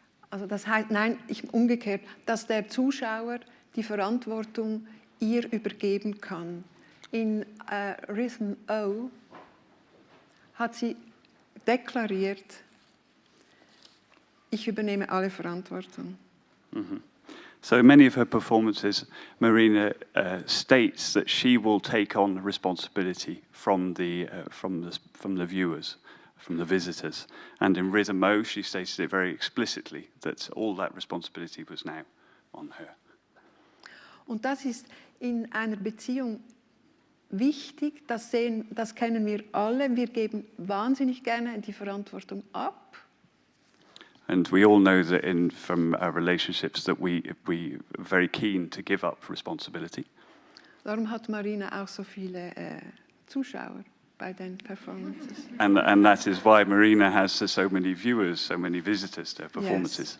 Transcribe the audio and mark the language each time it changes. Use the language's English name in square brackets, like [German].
[German] Also das heißt, umgekehrt, dass der Zuschauer die Verantwortung ihr übergeben kann. In Rhythm O hat sie deklariert, ich übernehme alle Verantwortung. Mm-hmm. [English] So in many of her performances, Marina states that she will take on responsibility from the viewers, from the visitors. And in Rhythm O, she stated it very explicitly that all that responsibility was now on her. [German] Und das ist in einer Beziehung wichtig, das kennen wir alle. Wir geben wahnsinnig gerne die Verantwortung ab. [English] And we all know that from our relationships that we are very keen to give up responsibility. [German] Darum hat Marina auch so viele Zuschauer bei den Performances. [English] And that is why Marina has so many viewers, so many visitors to her performances.